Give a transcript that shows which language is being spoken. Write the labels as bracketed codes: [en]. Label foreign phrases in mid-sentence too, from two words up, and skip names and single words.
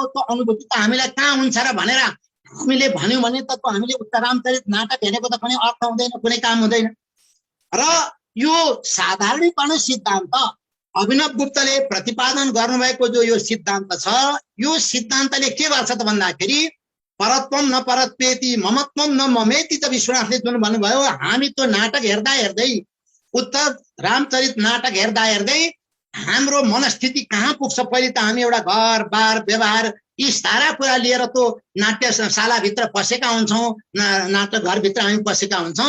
[ne] त्यो अनुभूति त हामीलाई कहाँ हुन्छ र भनेर हामीले भन्यौं भने त हामीले उत्तरामचरित नाटक हेरेको त कुनै अर्थ हुँदैन, कुनै काम हुँदैन। र यो साधारणीकरण सिद्धान्त अभिनव गुप्तले प्रतिपादन गर्नुभएको जो यो सिद्धान्त छ, यो सिद्धान्तले के गर्छ त भन्दाखेरि [sa] परत्वम न परत्वेति ममत्वम न ममेति [ne] त विश्वनाथले जुन भन्नुभयो, हामी त्यो नाटक हेर्दा हेर्दै, उत्तर रामचरित नाटक हेर्दा हेर्दै हाम्रो मनस्थिति कहाँ पुग्छ। पहिले त हामी एउटा घर बार व्यवहार यी सारा कुरा लिएर त्यो नाट्यशालाभित्र पसेका हुन्छौँ, नाटक घरभित्र हामी पसेका हुन्छौँ।